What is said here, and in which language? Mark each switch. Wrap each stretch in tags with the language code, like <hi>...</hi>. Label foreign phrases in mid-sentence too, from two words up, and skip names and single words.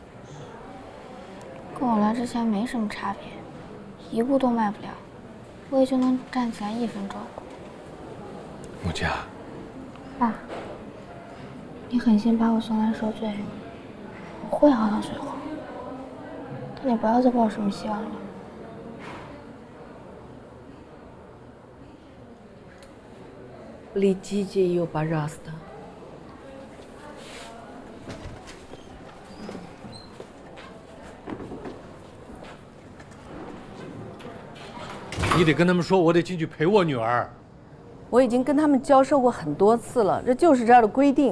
<zh>跟我来之前没什么差别，一步都迈不了，我也就能站起来1分钟。木匠，爸，你狠心把我送来受罪，我会熬到最后，但你不要再抱什么希望了。</zh> <ru>Летите ее, пожалуйста.</ru> <zh>你得跟他们说，我得进去陪我女儿。我已经跟他们交涉过很多次了，这就是这儿的规定。</zh>